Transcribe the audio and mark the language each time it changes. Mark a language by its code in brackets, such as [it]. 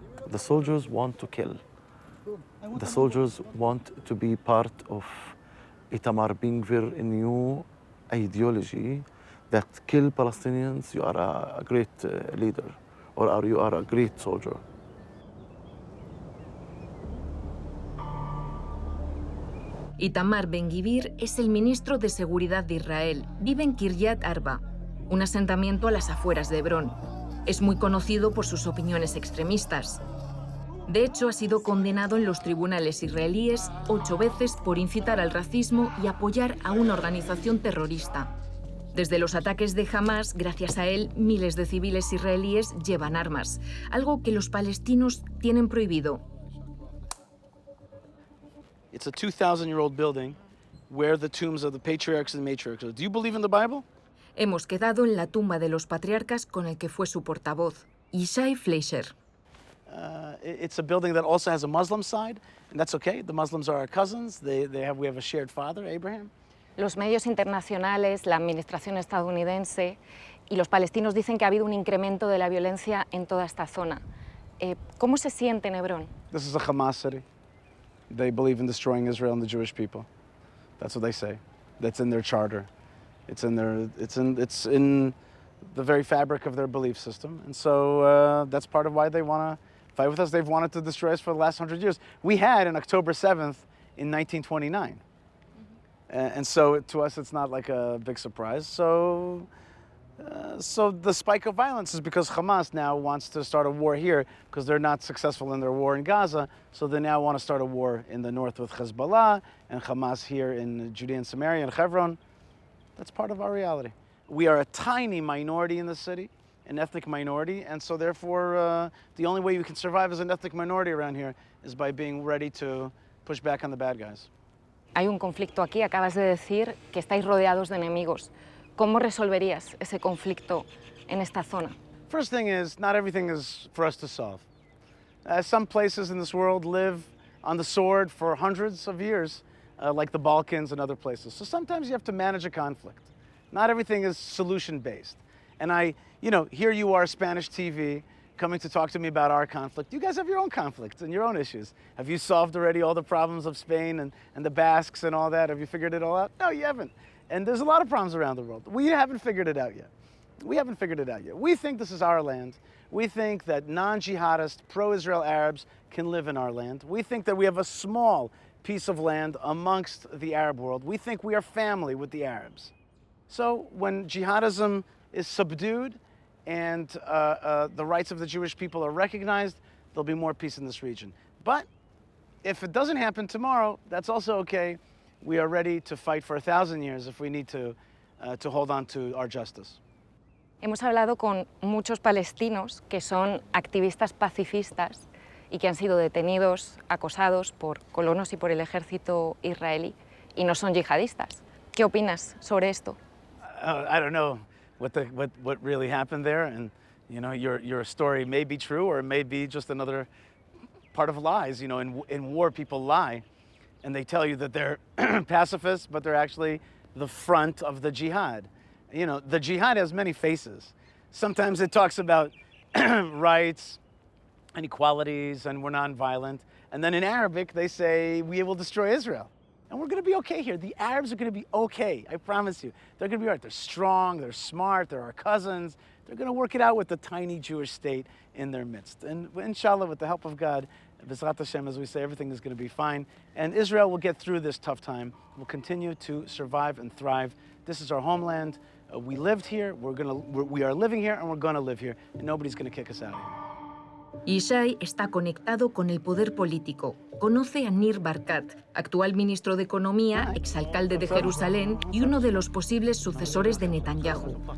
[en] The soldiers want to kill. The soldiers want to be part of Itamar Ben-Gvir, a new ideology that kill Palestinians, you are a great leader, or you are a great soldier. [es] Itamar Ben-Gvir es el ministro de Seguridad de Israel. Vive en Kiryat Arba, un asentamiento a las afueras de Hebrón. Es muy conocido por sus opiniones extremistas. De hecho, ha sido condenado en los tribunales israelíes 8 veces por incitar al racismo y apoyar a una organización terrorista. Desde los ataques de Hamas, gracias a él, miles de civiles israelíes llevan armas, algo que los palestinos tienen prohibido. [en] It's a 2,000-year-old building where the tombs of the patriarchs and matriarchs are. Do you believe in the Bible? [es] Hemos quedado en la tumba de los patriarcas con el que fue su portavoz, Yishai Fleischer. [en] It's a building that also has a Muslim side, and that's okay. The Muslims are our cousins. We have a shared father, Abraham. [es] Los medios internacionales, la administración estadounidense y los palestinos dicen que ha habido un incremento de la violencia en toda esta zona. ¿Cómo se siente en Hebrón? [en] This is a Hamas city. They believe in destroying Israel and the Jewish people. That's what they say. That's in their charter. It's in the very fabric of their belief system. And so that's part of why they want to fight with us. They've wanted to destroy us for the last 100 years. We had an October 7th in 1929. And so to us, it's not like a big surprise. So So the spike of violence is because Hamas now wants to start a war here because they're not successful in their war in Gaza. So they now want to start a war in the north with Hezbollah and Hamas here in Judea and Samaria and Hebron. That's part of our reality. We are a tiny minority in the city, an ethnic minority, and so therefore the only way you can survive as an ethnic minority around here is by being ready to push back on the bad guys. [es] Hay un conflicto aquí, acabas de decir que estáis rodeados de enemigos. ¿Cómo resolverías ese conflicto en esta zona? [en] First thing is, not everything is for us to solve. Some places in this world live on the sword for hundreds of years, like the Balkans and other places. So sometimes you have to manage a conflict. Not everything is solution-based. And here you are, Spanish TV, coming to talk to me about our conflict. You guys have your own conflicts and your own issues. Have you solved already all the problems of Spain and the Basques and all that? Have you figured it all out? No, you haven't. And there's a lot of problems around the world. We haven't figured it out yet. We think this is our land. We think that non-jihadist, pro-Israel Arabs can live in our land. We think that we have a small piece of land amongst the Arab world. We think we are family with the Arabs. So when jihadism is subdued and the rights of the Jewish people are recognized, there'll be more peace in this region. But if it doesn't happen tomorrow, that's also okay. We are ready to fight for 1,000 years if we need to hold on to our justice. [es] Hemos hablado con muchos palestinos que son activistas pacifistas y que han sido detenidos, acosados por colonos y por el ejército israelí y no son yihadistas. ¿Qué opinas sobre esto? [en] I don't know what really happened there, and your story may be true or it may be just another part of lies. In war people lie, and they tell you that they're pacifists, but they're actually the front of the jihad. The jihad has many faces. Sometimes it talks about rights and equalities and we're nonviolent. And then in Arabic, they say, we will destroy Israel. And we're going to be okay here. The Arabs are going to be okay, I promise you. They're going to be all right. They're strong, they're smart, they're our cousins. They're going to work it out with the tiny Jewish state in their midst. And inshallah, with the help of God, [he] B'ezrat Hashem, [en] as we say, everything is going to be fine. And Israel will get through this tough time. We'll continue to survive and thrive. This is our homeland. We lived here, we are living here, and we're going to live here. And nobody's going to kick us out of here. [es] Yishai está conectado con el poder político. Conoce a Nir Barkat, actual ministro de Economía, exalcalde de Jerusalén y uno de los posibles sucesores de Netanyahu.